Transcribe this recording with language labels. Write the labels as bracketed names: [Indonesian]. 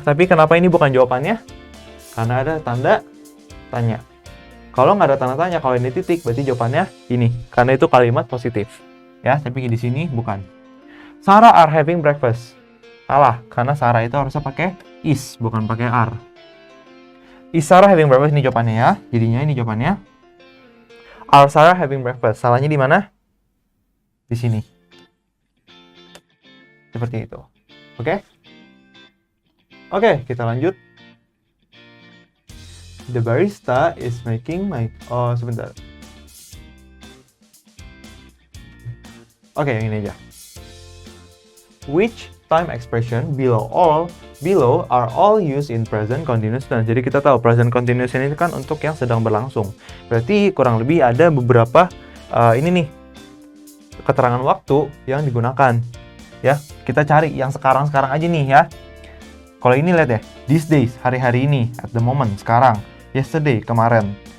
[Indonesian] Tapi kenapa ini bukan jawabannya? Karena ada tanda tanya. Kalau nggak ada tanda tanya, kalau ini titik, berarti jawabannya ini. Karena itu kalimat positif. Ya, tapi di sini bukan. [English] Sarah are having breakfast. [Indonesian] Salah, karena Sarah itu harusnya pakai is, bukan pakai are. [English] Is Sarah having breakfast? [Indonesian] Ini jawabannya ya. Jadinya ini jawabannya. [English] Are Sarah having breakfast? [Indonesian] Salahnya di mana? Di sini. Seperti itu. Oke? Oke, kita lanjut. [English] The barista is making my... [Indonesian] Oh, sebentar. Oke, yang ini aja. [English] Which time expression below are all used in present continuous tense. [Indonesian] Jadi kita tahu present continuous ini kan untuk yang sedang berlangsung. Berarti kurang lebih ada beberapa ini nih keterangan waktu yang digunakan. Ya, kita cari yang sekarang-sekarang aja nih ya. Kalau ini lihat ya, [English] these days, [Indonesian] hari-hari ini, [English] at the moment, [Indonesian] sekarang, yesterday, kemarin.